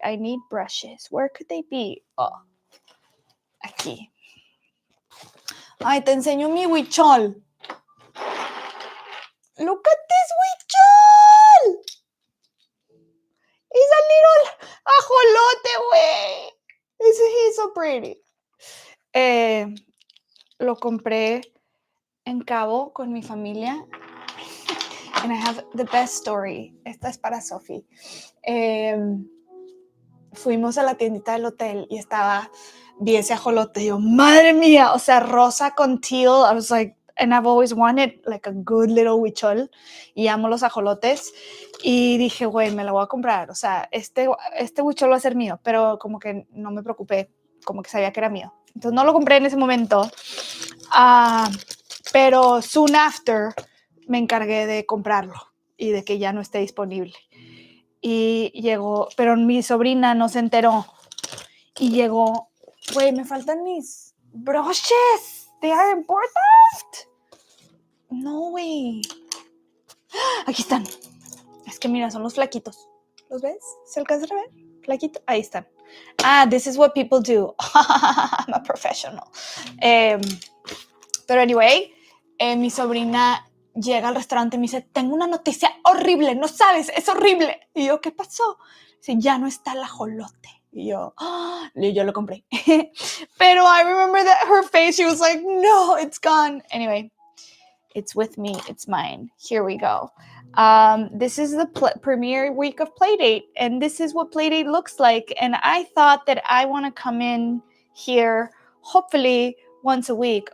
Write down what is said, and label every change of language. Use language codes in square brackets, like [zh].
[en] I need brushes. Where could they be? Oh, [es] aquí. Ay, te enseño mi huichol. [en] Look at this huichol. He's a little ajolote, way. He's so pretty. [es] Lo compré en Cabo con mi familia. [en] And I have the best story. [es] Esta es para Sophie. Fuimos a la tiendita del hotel y vi ese ajolote. Y yo, madre mía, o sea, rosa con teal. [en] I was like, and I've always wanted like a good little huichol. [es] Y amo los ajolotes. Y dije, güey, me la voy a comprar. O sea, este huichol va a ser mío. Pero como que no me preocupé. Como que sabía que era mío. Entonces no lo compré en ese momento. Pero [en] soon after [es] me encargué de comprarlo y de que ya no esté disponible. Y llegó, pero mi sobrina no se enteró. Y llegó, güey, me faltan mis brushes. [en] They are important. [es] No, güey. Aquí están. Es que mira, son los flaquitos. ¿Los ves? ¿Se alcanza a ver? Flaquito. Ahí están. [en] This is what people do. I'm a professional. [es] Pero [en] anyway, [es] mi sobrina llega al restaurante y me dice, tengo una noticia horrible, no sabes, es horrible. Y yo, ¿qué pasó? Dice, ya no está el ajolote. Y yo lo compré. Pero [en] I remember that her face, she was like, no, it's gone. Anyway, it's with me, it's mine. Here we go. This is the premiere week of Playdate, and this is what Playdate looks like. And I thought that I want to come in here, hopefully once a week.